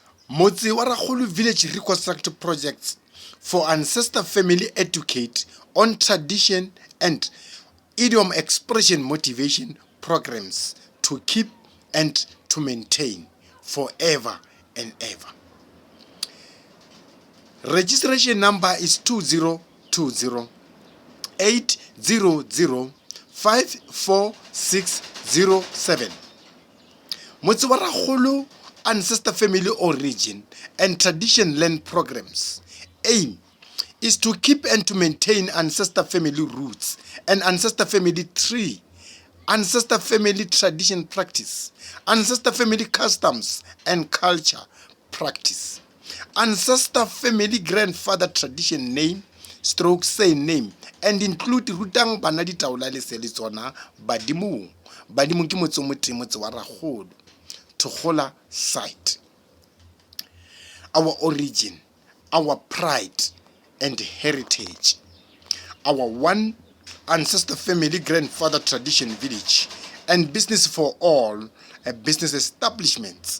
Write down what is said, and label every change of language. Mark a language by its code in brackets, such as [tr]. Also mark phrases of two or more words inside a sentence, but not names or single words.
[en] Motse wa Rakgolo Village Reconstruction Projects for Ancestor Family Educate on Tradition and Idiom Expression Motivation programs to keep and to maintain forever and ever. Registration number is 2020 800 54607. Motse wa Rakgolo Ancestor Family Origin and Tradition Land Programs aim is to keep and to maintain ancestor family roots and ancestor family tree, ancestor family tradition practice, ancestor family customs and culture practice, ancestor family grandfather tradition name, say name, and include [nso] Rutang, Bana, Ditaola, letsona, Badimong. Badimong ke motse wa Rakgolo, Thokgola site. [en] Our origin, our pride and heritage. Our one ancestor family grandfather tradition village and business for all business establishments.